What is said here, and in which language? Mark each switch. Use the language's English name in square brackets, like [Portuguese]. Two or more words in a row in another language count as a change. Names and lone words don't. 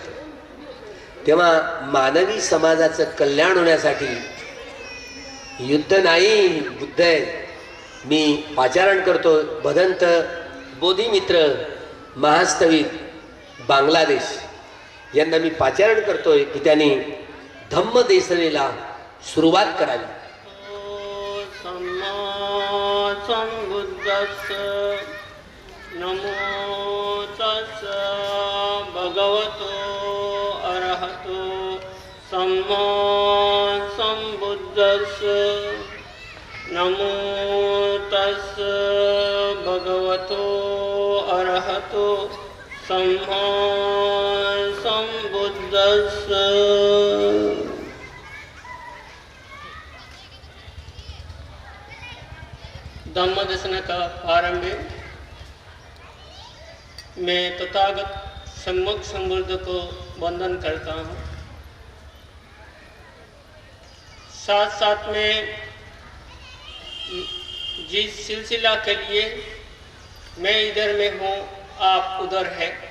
[Marathi] तेव्हा मानवी समाजाचं कल्याण होण्यासाठी युद्ध नाही, बुद्ध आहे. मी पाचारण करतो भदंत बोधिमित्र महास्तवित बांगलादेश यांना मी पाचारण करतोय की त्यांनी धम्म देसनेला सुरुवात करावी. [Pali] नमो तस् भगवतो अरहतो सम्मा सम्बुद्धस्स. नमो तस् भगवतो अरहतो सम्मा सम्बुद्धस्स. [Hindi] धम्म देशना का प्रारंभ मैं तथागत सम्मुख संबुद्ध को वंदन करता हूँ. साथ साथ में जिस सिलसिला के लिए मैं इधर में हूँ, आप उधर है.